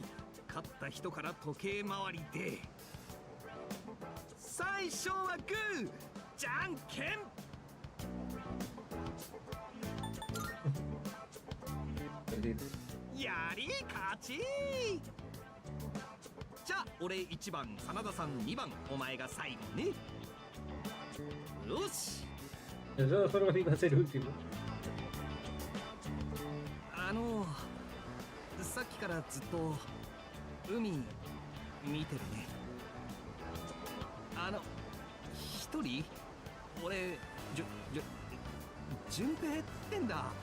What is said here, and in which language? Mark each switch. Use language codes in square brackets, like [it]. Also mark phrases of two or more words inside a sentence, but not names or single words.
[ja] 勝った人から時計回りで。最初はグー、じゃんけん。やり勝ち。じゃあ俺1番、真田さん2番、お前が最後ね。よし。 [es] Eso solo iba a ser el último. [ja] さっきからずっと海見てるね。一人俺順平ってんだ。